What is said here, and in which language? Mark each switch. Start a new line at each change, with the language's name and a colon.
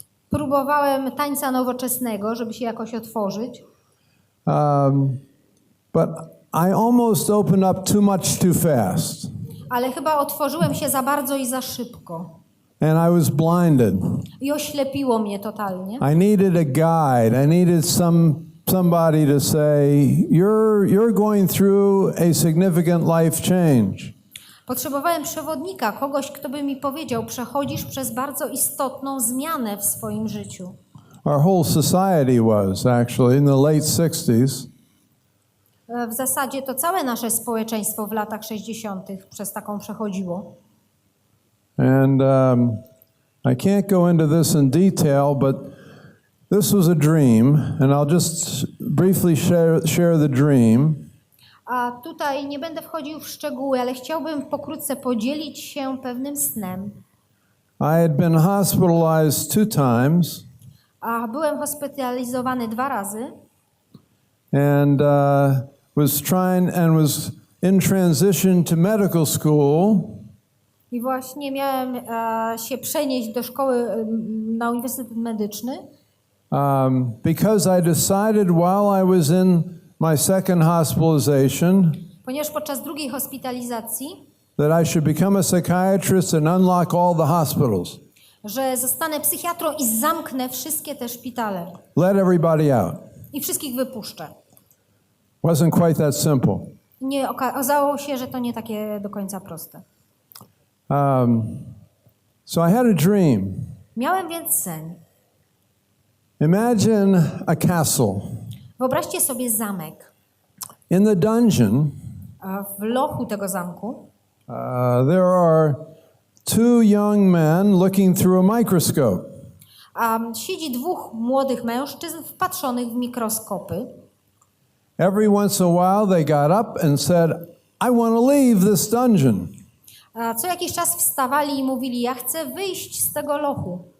Polish: Próbowałem tańca nowoczesnego, żeby się jakoś otworzyć.
English: But I almost opened up too much too fast.
Polish: Ale chyba otworzyłem się za bardzo i za szybko.
English: And I was blinded.
Polish: I oślepiło mnie totalnie.
English: I needed a guide. I needed somebody to say, you're going through a significant life change.
Polish: Potrzebowałem przewodnika, kogoś, kto by mi powiedział, przechodzisz przez bardzo istotną zmianę w swoim życiu.
English: Our whole society was actually in the late 60s.
Polish: W zasadzie to całe nasze społeczeństwo w latach 60. przez taką przechodziło.
English: And I can't go into this in detail, but this was a dream, and I'll just briefly share the dream.
Polish: A tutaj nie będę wchodził w szczegóły, ale chciałbym pokrótce podzielić się pewnym snem.
English: I had been hospitalized 2 times.
Polish: A byłem hospitalizowany 2 razy.
English: And was in transition to medical school.
Polish: I właśnie miałem się przenieść do szkoły na Uniwersytet Medyczny.
English: Because I decided while I was in my second hospitalization,
Polish: ponieważ podczas drugiej hospitalizacji,
English: that I should become a psychiatrist and unlock all the hospitals.
Polish: Że zostanę psychiatrą i zamknę wszystkie te szpitale.
English: Let everybody out.
Polish: I wszystkich wypuszczę.
English: Wasn't quite that simple.
Polish: Nie, okazało się, że to nie takie do końca proste.
English: So I had a dream.
Polish: Miałem więc sen.
English: Imagine a castle.
Polish: Wyobraźcie sobie zamek.
English: In the dungeon,
Polish: w lochu tego zamku,
English: there are 2 young men looking through a microscope.
Polish: Siedzi 2 młodych mężczyzn wpatrzonych w mikroskopy.
English: Every once in a while they got up and said, I want to leave this dungeon.
Polish: Co jakiś czas wstawali i mówili, ja chcę wyjść z tego lochu.